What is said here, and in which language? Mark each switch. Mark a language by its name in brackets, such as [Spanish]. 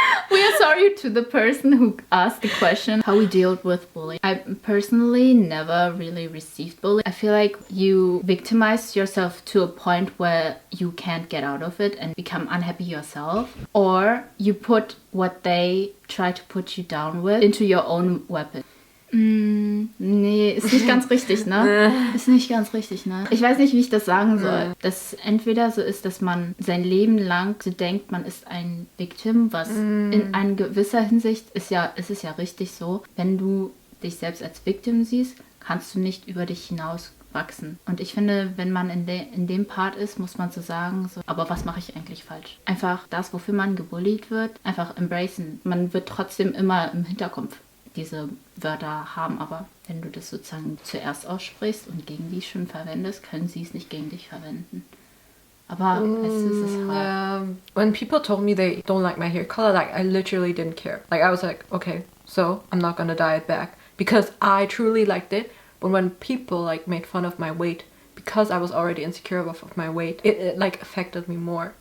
[English] We are sorry to the person who asked the question how we dealt with bullying. I personally never really received bullying. I feel you victimize yourself to a point where you can't get out of it and become unhappy yourself, or you put what they try to put you down with into your own weapon. [German] Nee, ist nicht ganz richtig, ne? Ist nicht ganz richtig, ne? Ich weiß nicht, wie ich das sagen soll. Dass entweder so ist, dass man sein Leben lang so denkt, man ist ein Victim, was in einer gewisser Hinsicht ist es ja richtig so. Wenn du dich selbst als Victim siehst, kannst du nicht über dich hinaus wachsen. Und ich finde, wenn man in dem Part ist, muss man so sagen, so, aber was mache ich eigentlich falsch? Einfach das, wofür man gebullied wird, einfach embracen. Man wird trotzdem immer im Hinterkopf diese Wörter haben, aber wenn du das sozusagen zuerst aussprichst und gegen die schon verwendest, können sie es nicht gegen dich verwenden. Aber es ist hart. [English] Yeah. When people told me they don't like my hair color, like I literally didn't care. Like I was like, okay, so I'm not gonna dye it back because I truly liked it. But when people like made fun of my weight, because I was already insecure of my weight, it like affected me more.